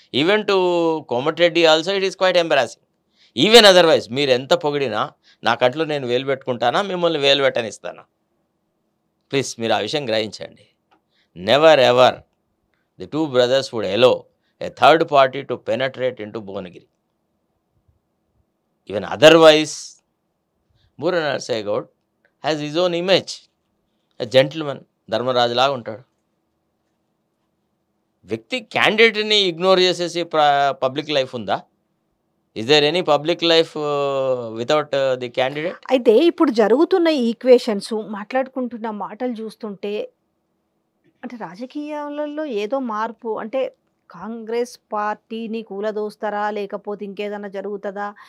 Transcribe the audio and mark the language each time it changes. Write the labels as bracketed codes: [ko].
[en] Even to Komatireddy also it is quite embarrassing. Even otherwise [te] మీరు ఎంత పొగిడినా నా కంట్లో నేను వేలు పెట్టుకుంటానా, మిమ్మల్ని వేలు పెట్టనిస్తానా? ప్లీజ్ మీరు ఆ విషయం గ్రహించండి. [en] Never ever the two brothers would allow a third party to penetrate into Bhuvanagiri. Even otherwise, Bura Narsai Gaud has his own image. A gentleman, [te] Dharmaraj లాగా ఉంటాడు. వ్యక్తి క్యాండిడేట్ని ఇగ్నోర్ చేసేసి పబ్లిక్ లైఫ్ ఉందా? [en] Is there any public life without the candidate? [te] అయితే ఇప్పుడు జరుగుతున్న equations, మాట్లాడుకుంటున్న మాటలు చూస్తుంటే అంటే రాజకీయాలలో ఏదో మార్పు, అంటే కాంగ్రెస్ పార్టీని కూలదోస్తారా లేకపోతే ఇంకేదైనా జరుగుతుందా?